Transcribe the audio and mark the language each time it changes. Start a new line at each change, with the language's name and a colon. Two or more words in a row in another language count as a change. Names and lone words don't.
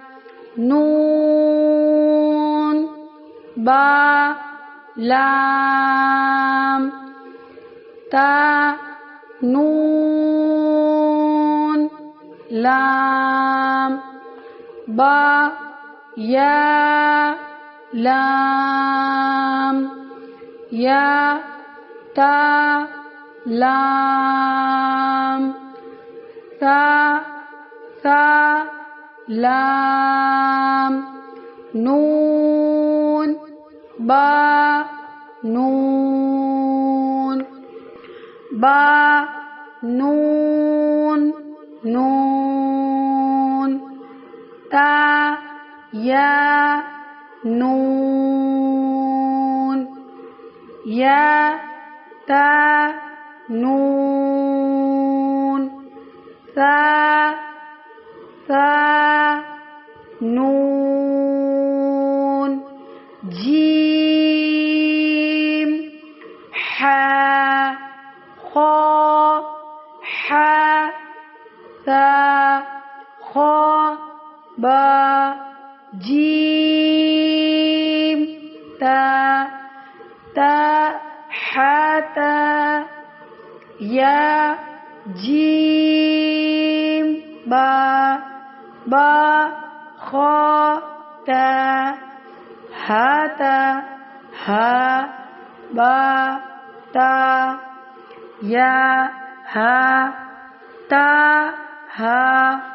Arabic: نون با لام تا نون لام با یا لام یا تا لام ثا لام نون با نون نون تا یا نون یا تا نون ثا نون جیم حا خا حا ثا خا با جیم تا حتا یا جیم با خا تا حتا ها با تا یا ها تا ها